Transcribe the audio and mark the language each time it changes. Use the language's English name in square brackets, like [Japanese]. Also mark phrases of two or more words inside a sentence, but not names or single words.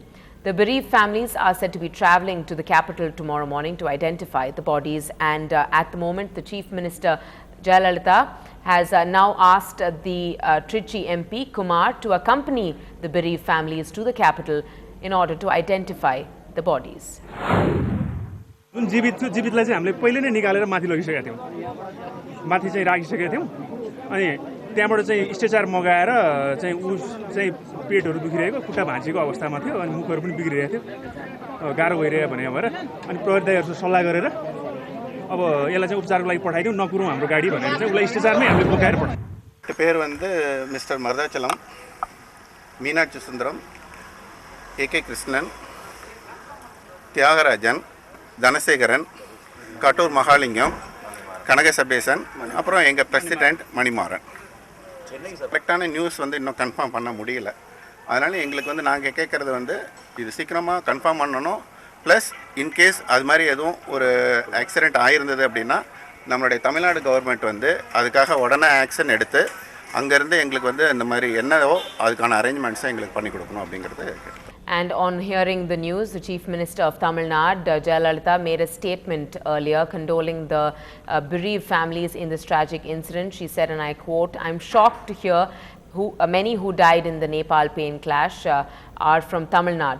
[English] The bereaved families are said to be travelling to the capital tomorrow morning to identify the bodies, and at the moment the Chief Minister Jayalalitha has now asked the Trichy MP Kumar to accompany the bereaved families to the capital in order to identify the bodies. [Nepali] जीवितलाई चाहिँ हामीले पहिले नै निकालेर माथि लगिसकेका थियौं माथि चाहिँ राखिसकेका थियौं अनि त्यहाँबाट चाहिँ स्ट्रेचर मगाएर चाहिँ उ चाहिँ पेटहरु दुखिरहेको खुट्टा भाँचिएको अवस्थामा थियो अनि मुखहरु पनि बिग्रिरहेको थियो गाह्रो भइरहेको भने भएर अनि प्रहरीदारहरुसँग सल्लाह गरेर अब यसलाई चाहिँ उपचारको लागि पठाइदिउँ नकुरौँ हाम्रो गाडी भनेर चाहिँ उलाई स्ट्रेचरमै हामीले बोकाएर पठायौँ [Tamil] பேர் வந்து மிஸ்டர் மருதாச்சலம் மீனாட்சி சுந்தரம் ஏகே கிருஷ்ணன் தியாகராஜன் தனசேகரன் கட்டூர் மகாலிங்கம் கனக சபேசன் அப்புறம் எங்கள் பிரசிடெண்ட் மணிமாறன் கரெக்டான நியூஸ் வந்து இன்னும் கன்ஃபார்ம் பண்ண முடியல அதனால் எங்களுக்கு வந்து நாங்கள் கேட்குறது வந்து இது சீக்கிரமாக கன்ஃபார்ம் பண்ணணும் [English] plus in case [Tamil] அது மாதிரி எதுவும் ஒரு ஆக்சிடெண்ட் ஆகிருந்தது அப்படின்னா நம்மளுடைய தமிழ்நாடு கவர்மெண்ட் வந்து அதுக்காக உடனே ஆக்ஷன் எடுத்து அங்கேருந்து எங்களுக்கு வந்து இந்த மாதிரி என்னவோ அதுக்கான அரேஞ்ச்மெண்ட்ஸை எங்களுக்கு பண்ணி கொடுக்கணும் அப்படிங்கிறது. [English] And on hearing the news, the Chief Minister of Tamil Nadu, Jayalalitha, made a statement earlier condoling the bereaved families in this tragic incident. She said, and I quote, "I'm shocked to hear many who died in the Nepal plane clash are from Tamil Nadu.